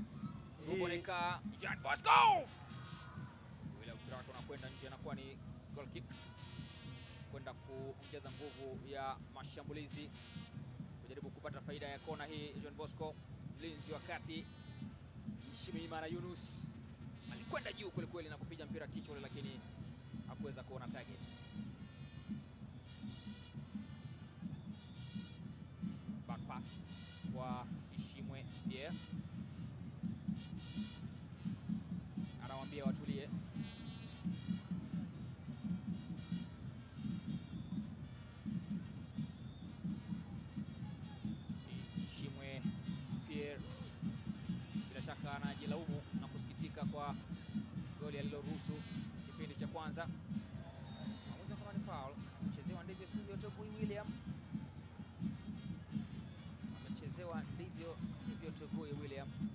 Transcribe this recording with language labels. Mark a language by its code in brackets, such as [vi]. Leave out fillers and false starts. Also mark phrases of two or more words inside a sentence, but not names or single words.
[sw] Kubonika Jean Bosco ile mpira unakwenda nje, anakuwa ni [en] goal kick [sw] kwenda kuongeza nguvu ya mashambulizi, kujaribu kupata faida ya kona hii. Jean Bosco mlinzi wakati Shimimana Yunus alikwenda juu kweli kweli na kupiga mpira kichwa, lakini hakuweza kuona target. [en] Back pass [sw] kwa Ishimwe Pierre, anawaambia watulie. Ishimwe Pierre bila shaka anajilaumu na kusikitika kwa goli aliloruhusu kipindi cha kwanza. Mwamuzi anasema ni foul. Amechezewa ndivyo sivyo Togui William. Amechezewa ndivyo sivyo Togui William.